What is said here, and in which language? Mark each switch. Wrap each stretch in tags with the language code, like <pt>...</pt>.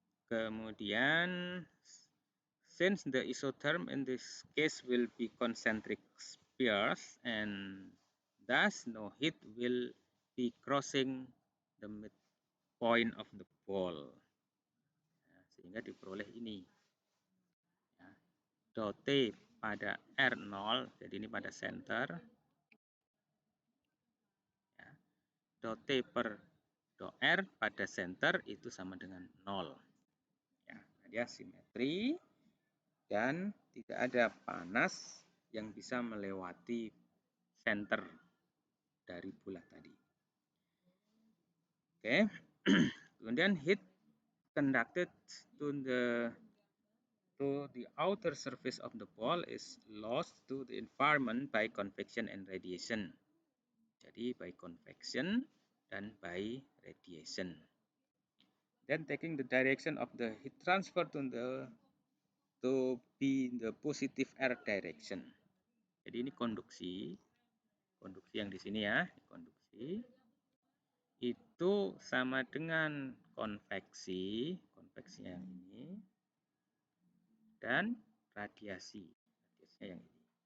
<id>Kemudian</id> <en>since the isotherm in this case will be concentric spheres and thus no heat will be crossing the midpoint of the ball.</en> <id>Ya, sehingga diperoleh ini. Ya. Dot T pada R0, jadi ini pada center. Ya. Dot T per dot R pada center itu sama dengan 0. Ya, dia simetri dan tidak ada panas yang bisa melewati center dari bola tadi. Oke.</id> <en>Kemudian heat conducted to the outer surface of the ball is lost to the environment by convection and radiation.</en> <id>Jadi</id> <en>by convection</en> <id>dan</id> <en>by radiation. Then taking the direction of the heat transfer to be the positive air direction.</en> <id>Jadi ini konduksi yang di sini ya, konduksi itu sama dengan konveksi yang ini, dan radiasinya yang ini.</id>